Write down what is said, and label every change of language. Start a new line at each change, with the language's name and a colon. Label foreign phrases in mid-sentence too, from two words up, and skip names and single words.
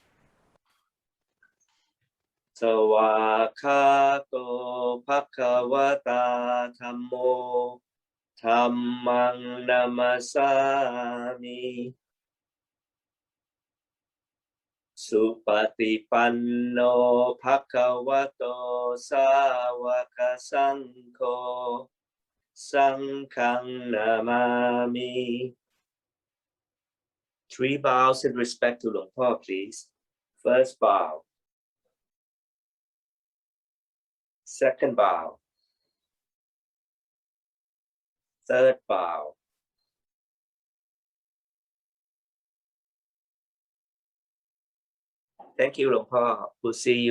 Pali: Sawakato Bhagavata Dhammo Dhammang Namasami Supatipanno Bhagavato Sāvaka Saṅkho Saṅghang Namami.
English: 3 bows in respect to Luang Por, please. First bow. Second bow. Third bow. Thank you, Luang Por.